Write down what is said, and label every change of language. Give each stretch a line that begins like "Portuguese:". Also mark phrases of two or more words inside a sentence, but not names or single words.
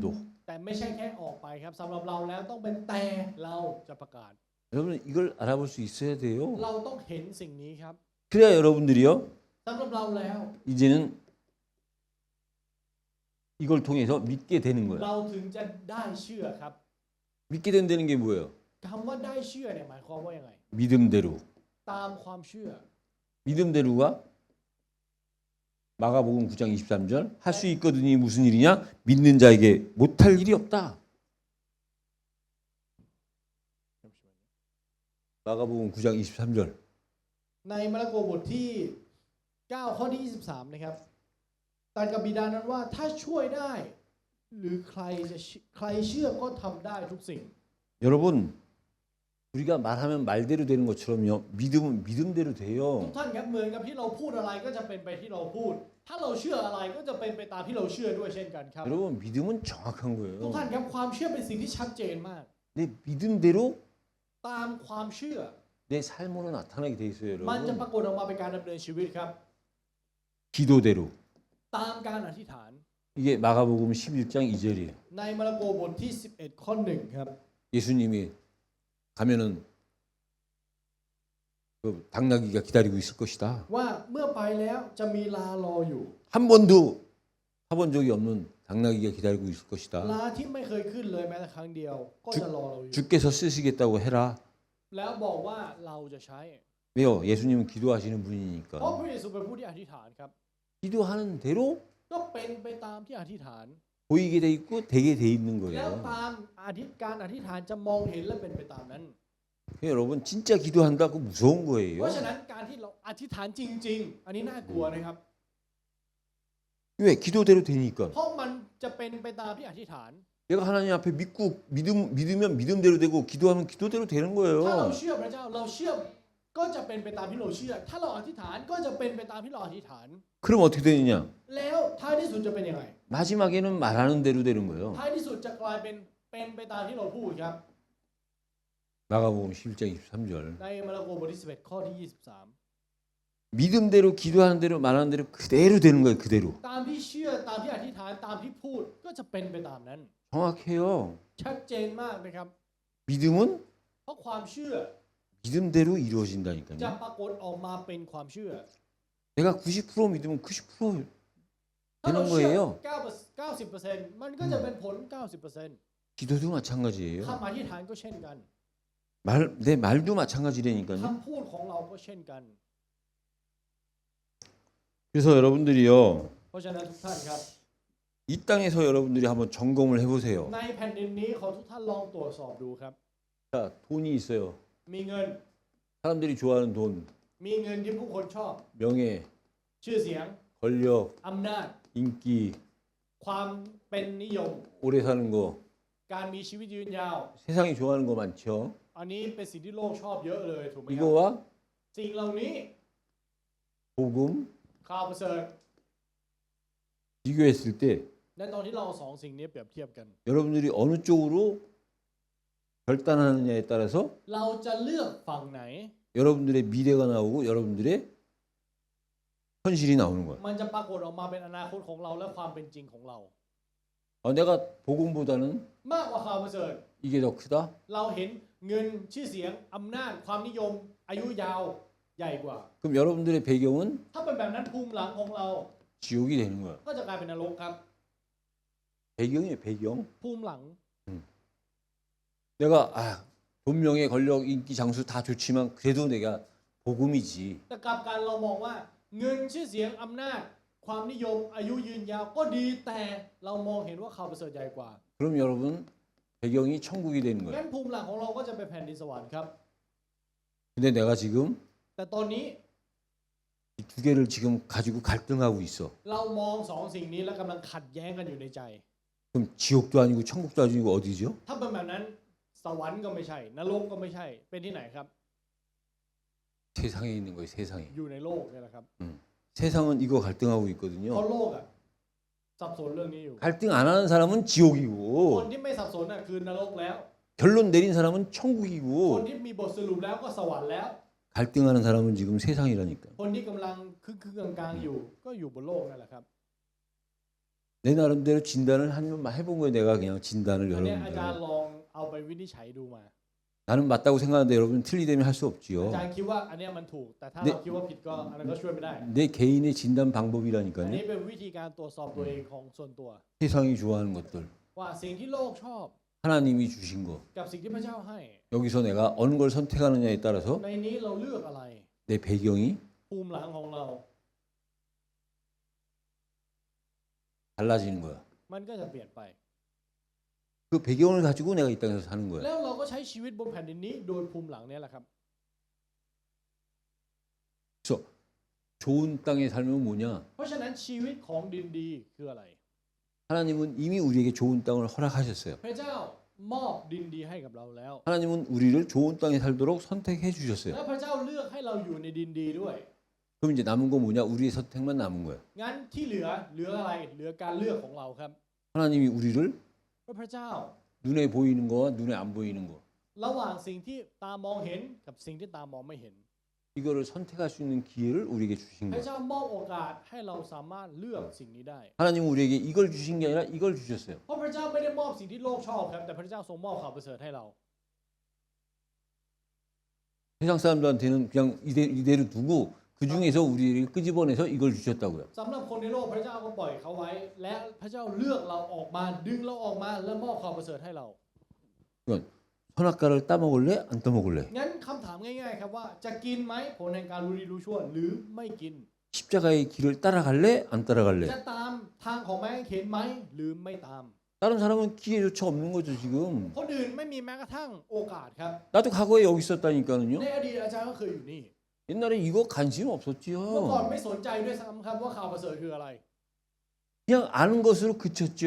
Thai: แต่ไม่ใช่แค่ออกไปครับสำหรับเราแล้วต้องเป็นแต่เราจะประกาศ
Korean: 여러분 이걸 알아볼 수 있어야 돼요.
Thai: เราต้องเห็นสิ่งนี้ครับ
Korean: 그래야 여러분들이요
Thai: สำหรับเราแล้ว
Korean: 이제는 이걸 통해서 믿게 되는
Thai: เรา
Korean: 거야.
Thai: ถึงจะได้เชื่อครับ
Korean: 믿게 된다는 게 뭐예요?
Thai: คำว่าได้เชื่อเนี่ยหมายความว่ายังไง
Korean: 믿음대로.
Thai: ตามความเชื่อ
Korean: 믿음대로가 마가복음 9장 23절 할 수 있거든이 무슨 일이냐? 믿는 자에게 못할 일이 없다. 마가복음 9장 23절.
Thai: ในมาระโกบทที่ 9 ข้อที่ 23 นะครับตรัสกับบิดานั้นว่าถ้าช่วยได้ หรือใครเชื่อก็ทำได้ทุกสิ่ง
Korean: 여러분 우리가 말하면 말대로 되는 것처럼요. 믿음은 믿음대로
Thai: ทุก
Korean: 돼요.
Thai: ท่านครับเหมือนกับที่เราพูดอะไรก็จะเป็นไปที่เราพูด ถ้าเราเชื่ออะไรก็จะเป็นไปตามที่เราเชื่อด้วยเช่นกันครับ
Korean: 여러분 믿음은 정확한
Thai: ทุก
Korean: 거예요.
Thai: ท่านครับความเชื่อเป็นสิ่งที่ชัดเจนมาก
Korean: 내 믿음대로
Thai: ตามความเชื่อ
Korean: 내 삶으로 나타나게 돼 있어요,
Thai: มันจะป
Korean: 여러분.
Thai: รากฏออกมาเป็นการดำเนินชีวิตครับ
Korean: 기도대로.
Thai: ตามการอธิษฐาน
Korean: 이게 마가복음 11장 2절이에요.
Thai: ในมาระโกบทที่ 11 ข้อ 1 ครับ
Korean: 예수님이 가면은 그 당나귀가 기다리고 있을 것이다.
Thai: ว่าเมื่อไปแล้วจะมีลารออยู่
Korean: 한 번도 타본 적이 없는 당나귀가 기다리고 있을 것이다.
Thai: ลาที่ไม่เคยขึ้นเลยแม้แต่ครั้งเดียว ก็จะรอเราอยู่
Korean: 주께서 쓰시겠다고 해라.
Thai: แล้วบอกว่าเราจะใช้
Korean: 왜요? 예수님은 기도하시는
Thai: เพราะ
Korean: 분이니까.
Thai: พระเยซูเป็นผู้ที่อธิษฐานครับ
Korean: 기도하는 대로
Thai: ก็เป็นไปตามที่อธิษฐาน
Korean: 보이게 돼 있고 되게 돼 있는
Thai: แล้ว
Korean: 거예요.
Thai: ตามการอธิษฐานจะมองเห็นและเป็นไปตามนั้น
Korean: 여러분 진짜 기도한다 그 무서운
Thai: เพ
Korean: 거예요.
Thai: ราะฉะนั้นการที่เราอธิษฐานจริง ๆ อันนี้น่ากลัวนะครับ
Korean: 왜? 기도대로 되니까.
Thai: เพราะมันจะเป็นไปตามที่อธิษฐาน
Korean: 내가 하나님 앞에 믿으면 믿음대로 되고 기도하면 기도대로 되는
Thai: ถ้าเรา
Korean: 거예요.
Thai: เชื่อพระเจ้าเราเชื่อก็จะเป็นไปตามที่เราเชื่อ ถ้าเราอธิษฐานก็จะเป็นไปตามที่เราอธิษฐาน
Korean: 그럼 어떻게 되느냐?
Thai: แล้วท้ายที่สุดจะเป็นยังไง
Korean: 마지막에는 말하는 대로 되는 거예요.
Thai: ท้ายที่สุดจะกลายเป็นไปตามที่เราพูดครับ
Korean: 마가복음 11장 23절.
Thai: ในมาระโกบทที่11 ข้อที่ 23
Korean: 믿음대로 기도하는 대로 말하는 대로 그대로 되는 거예요. 그대로.
Thai: ตามที่เชื่อตามที่อธิษฐานตามที่พูดก็จะเป็นไปตามนั้น
Korean: 정확해요.
Thai: ชัดเจนมากนะครับ
Korean: 믿음은
Thai: เพราะความเชื่อ
Korean: 믿음대로
Thai: จะ
Korean: 이루어진다니까요.
Thai: ปรากฏออกมาเป็นความเชื่อ
Korean: 내가 90% 믿으면 90%
Thai: ถ้าเรา
Korean: 되는
Thai: เชื่อ
Korean: 거예요.
Thai: 90%มันก็จะเป็นผล 90%
Korean: 기도도 마찬가지예요.
Thai: คำอธิษฐานก็เช่นกัน
Korean: 내 말도 마찬가지라니까요.
Thai: คำพูดของเราก็เช่นกัน
Korean: 그래서 여러분들이요.
Thai: เพราะฉะนั้นทุกท่านครับ
Korean: 이 땅에서 여러분들이 한번 점검을 해보세요.
Thai: ในแผ่นดินนี้ขอทุกท่านลองตรวจสอบดูครับ
Korean: 자, 돈이 있어요.
Thai: มีเงิน
Korean: 사람들이 좋아하는 돈,
Thai: มีเงินที่ผู้คนชอบ
Korean: 명예,
Thai: ชื่อเสียง
Korean: 권력,
Thai: อำนาจ
Korean: 인기,
Thai: ความเป็นนิยม
Korean: 오래 사는 거,
Thai: การมีชีวิตยืนยาว
Korean: 세상이 좋아하는 거 많죠.
Thai: อันนี้เป็นสิ่งที่โลกชอบเยอะเลยถูกไหมครับ
Korean: 이거와
Thai: สิ่งเหล่านี้
Korean: 복음
Thai: ข่าวประเสริฐ
Korean: 비교했을 때
Thai: และตอนที่เราเอาสองสิ่งนี้เปรียบเทียบกัน
Korean: 여러분들이 어느 쪽으로 결단하느냐에 따라서
Thai: เราจะเลือกฝั่งไหน
Korean: 여러분들의 미래가 나오고 여러분들의 현실이 나오는 거예요.
Thai: มันจะปรากฏออกมาเป็นอนาคตของเราและความเป็นจริงของเรา
Korean: 내가 복음보다는
Thai: มากกว่าข่าวประเสริฐ
Korean: 이게 더 크다?
Thai: เราเห็นเงินชื่อเสียงอำนาจความนิยม อายุยาวใหญ่กว่า
Korean: 그럼 여러분들의 배경은
Thai: ถ้าเป็นแบบนั้นภูมิหลังของเรา
Korean: 지옥이 되는 거야.
Thai: ก็จะกลายเป็นนรกครับ
Korean: 배경이에요, 배경.
Thai: ภูมิหลัง
Korean: 내가 돈, 명예, 권력, 인기, 장수 다 좋지만 그래도 내가 복음이지.
Thai: แต่กลับกันเรามองว่าเงินชื่อเสียงอำนาจ ความนิยมอายุยืนยาวก็ดีแต่เรามองเห็นว่าข่าวประเสริฐใหญ่กว่า
Korean: 그럼 여러분 배경이 천국이 되는
Thai: งั้
Korean: 거예요.
Thai: นภูมิหลังของเราก็จะเป็นแผ่นดินสวรรค์ครับ
Korean: 근데 내가 지금
Thai: แต่ตอนนี้
Korean: 이 두 개를 지금 가지고 갈등하고 있어.
Thai: เรามองสองสิ่งนี้และกำลังขัดแย้งกันอยู่ในใจ
Korean: 그럼 지옥도 아니고 천국도 아니고 어디죠?
Thai: ถ้าเป็นแบบนั้นสวรรค์ก็ไม่ใช่นรกก็ไม่ใช่เป็นที่ไหนครับ
Korean: 세상에 있는 거예요, 세상에.
Thai: อยู่ในโลกนี่แหละครับ
Korean: 세상은 이거 갈등하고
Thai: เพราะ
Korean: 있거든요.
Thai: โลกอะสับสนเรื่องนี้อยู่
Korean: 갈등 안 하는 사람은
Thai: คน
Korean: 지옥이고
Thai: ที่ไม่สับสนน่ะคือนรกแล้ว
Korean: 결론 내린 사람은
Thai: คน
Korean: 천국이고
Thai: ที่มีบทสรุปแล้วก็สวรรค์แล้ว
Korean: 갈등하는 사람은 지금 세상이라니까.
Thai: คนที่กำลังคือกลางๆอยู่ ก็อยู่บนโลกนั่นแหละครับ
Korean: 내 나름대로 진단을 한번 해본 거예요. 내가 그냥 진단을
Thai: อันนี้อาจารย์
Korean: 여러분들.
Thai: ลองเอาไปวินิจฉัยดูมา
Korean: 나는 맞다고 생각하는데 여러분 틀리다면 할 수
Thai: อา
Korean: 없지요.
Thai: จารย์คิดว่าอันเนี้ยมันถูก แต่ถ้า เนี่ย เราคิดว่าผิดก็อันนั้นก็ช่วยไม่ได้
Korean: 내 개인의 진단
Thai: อัน
Korean: 방법이라니까요.
Thai: นี้เป็นวิธีการตรวจสอบตัวเองของส่วนตัว
Korean: 세상이 좋아하는 것들,
Thai: ว่าสิ่งที่โลกชอบ
Korean: 하나님이 주신 거.
Thai: กับสิ่งที่พระเจ้าให้
Korean: 여기서 내가 어느 걸 선택하느냐에 따라서
Thai: ในนี้เราเลือกอะไร
Korean: 내 배경이
Thai: ภูมิหลังของเรา
Korean: 달라지는 거야.
Thai: มันก็จะเปลี่ยนไป
Korean: 그 배경을 가지고 내가 이 땅에서 사는 거야.
Thai: แล้วเราก็ใช้ชีวิตบนแผ่นดินนี้โดยภูมิหลังเนี้แหละครับ
Korean: 그래서 좋은 땅에 살면 뭐냐?
Thai: เพราะฉะนั้นชีวิตของดินดีคืออะไร
Korean: 하나님은 이미 우리에게 좋은 땅을 허락하셨어요.
Thai: พระเจ้ามอบดินดีให้กับเราแล้ว
Korean: 하나님은 우리를 좋은 땅에 살도록 선택해 주셨어요.
Thai: แล้วพระเจ้าเลือกให้เราอยู่ในดินดีด้วย
Korean: 그럼 이제 남은 거 뭐냐? 우리의 선택만 남은 거예요.
Thai: งั้นที่เหลืออะไรเหลือการเลือกของเราครับ
Korean: 하나님이 우리를
Thai: พระเจ้า
Korean: 눈에 보이는 거와 눈에 안 보이는 거
Thai: ระหว่างสิ่งที่ตามองเห็นกับสิ่งที่ตามองไม่เห็น
Korean: 이거를 선택할 수 있는 기회를 우리에게 주신
Thai: พระ
Korean: 거예요.
Thai: เจ้ามอบโอกาสให้เราสามารถเลือกสิ่งนี้ได้
Korean: 하나님은 우리에게 이걸 주신 게 아니라 이걸 주셨어요.
Thai: เพราะพระเจ้าไม่ได้มอบสิ่งที่โลกชอบครับแต่พระเจ้าทรงมอบข่าวประเสริฐให้เรา
Korean: 세상 사람들한테는 그냥 이대로 두고 그 중에서 우리를 끄집어내서 이걸 주셨다고요.
Thai: สำหรับคนในโลกพระเจ้าก็ปล่อยเขาไว้ และพระเจ้าเลือกเราออกมาดึงเราออกมาและมอบข่าวประเสริฐให้เรา
Korean: 그러니까 선악과를 따먹을래? 안 따먹을래?
Thai: งั้นคำถามง่ายๆครับว่าจะกินไหมผลแห่งการรู้ดีรู้ชั่วหรือไม่กิน
Korean: 십자가의 길을 따라갈래? 안 따라갈래?
Thai: จะตามทางของไม้กางเขนไหมหรือไม่ตาม
Korean: 다른 사람은 기회조차 없는 거죠 지금.
Thai: คนอื่นไม่มีแม้กระทั่งโอกาสครับ
Korean: 나도 과거에 여기
Thai: ใน
Korean: 있었다니까는요.
Thai: อดีตอาจารย์ก็เคยอยู่นี่
Korean: 옛날에 이거 관심
Thai: เมื่อก่อน
Korean: 없었지요.
Thai: ไม่สนใจด้วยซ้ำครับว่าข่าวประเสริฐคืออะไร
Korean: 그냥 아는 것으로 그쳤죠.